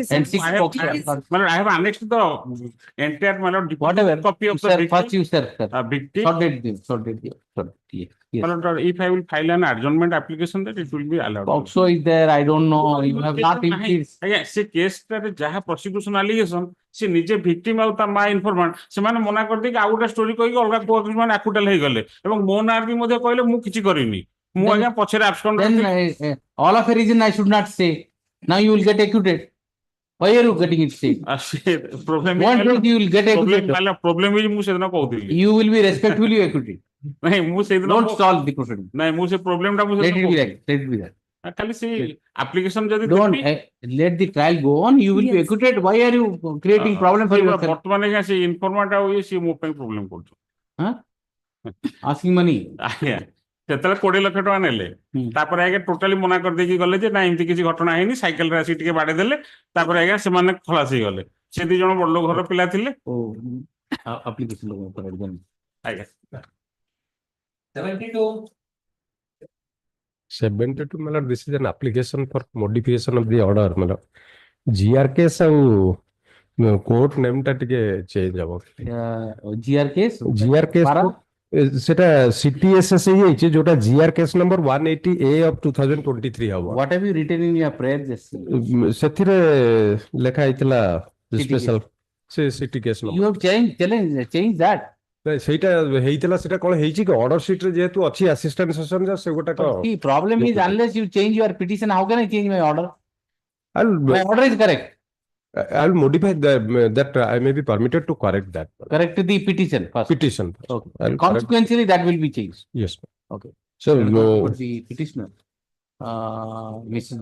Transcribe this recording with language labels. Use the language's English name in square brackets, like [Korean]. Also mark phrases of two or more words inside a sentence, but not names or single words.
[English] And 6 My lord, I have annexed the entire, my lord, whatever copy of the sir, victim. first you sir. Victim. Sorted. Yes. My lord, if I will file an adjournment application, that it will be allowed. Also is there, I don't know. You have not increased. [Odia] ସେ case ଟାରେ ଯାହା [English] prosecution allegation [Odia] ସେ ନିଜେ victim ଆଉ ତା ମା informant ସେମାନେ ମନା କରିଦେଇକି ଆଉ ଗୋଟେ story କହିକି ଅଲଗା କୋର୍ଟ ମାନେ acquittal ହେଇଗଲେ ଏବଂ ମୋ ନାଁରେ ବି ମଧ୍ୟ କହିଲେ ମୁଁ କିଛି କରିନି ମୁଁ ଆଜ୍ଞା ପଛରେ abscond [English] Then all of a reason I should not say. Now you will get acquitted. Why are you getting it stayed? problem What do you will get acquitted? problem is [Odia] ମୁଁ ସେଦିନ କହୁଥିଲି [English] You will be respectfully acquitted. [Odia] ନାଇଁ ମୁଁ ସେଦିନ [English] Don't stall the proceeding. [Odia] ନାଇଁ ମୁଁ ସେ problem ଟା ମୁଁ [English] Let [Odia] ସେଦିନ [English] it be that. Let it be that. [Odia] ଖାଲି ସେ application ଯଦି [English] Don't let the trial go on. You will be acquitted. Why are you creating problem for yourself? [Odia] ବର୍ତ୍ତମାନ ଆଜ୍ଞା ସେ informant ଆଉ ଇଏ ସିଏ ମୋ ପାଇଁ problem କରୁଛି [English] asking money. [Odia] ଆଜ୍ଞା ସେତେବେଳେ 20 ଲକ୍ଷ ଟଙ୍କା ନେଲେ ତାପରେ ଆଜ୍ଞା ଟୋଟାଲି ମନା କରିଦେଇକି ଗଲେ ଯେ ନା ଏମିତି କିଛି ଘଟଣା ହେଇନି ସାଇକେଲରେ ଆସିକି ଟିକେ ବାଡେଇ ଦେଲେ ତାପରେ ଆଜ୍ଞା ସେମାନେ ଖଲାସ ହେଇଗଲେ ସେ 2 ଜଣ ବଡ ଘର ପିଲା ଥିଲେ [English] Application [Odia] ଆଜ୍ଞା [English] 72 मतलब this is an application for modification of the order मतलब GR case ଆଉ court name [Odia] ଟା ଟିକେ [English] change ହବ GR case [Odia] para সেটা CTSS ହେଇଯାଇଛି ଯୋଉଟା [English] GR case number 180A of 2023 [Odia] ହବ [English] what have you written in your prayer just [Odia] ସେଥିରେ ଲେଖା ହେଇଥିଲା special ସେ [English] city case you have changed that [Odia] ସେଇଟା ହେଇଥିଲା ସେଟା କଣ ହେଇଛି କି [English] order sheet [Odia] ରେ ଯେହେତୁ ଅଛି [English] assistant session judge [Odia] ସେ ଗୋଟାକ [English] the problem is unless you change your petition how can I change my order my order is correct I'll modify that I may be permitted to correct that correct the petition first petition okay consequentially that will be changed yes okay so for the petitioner Mrs.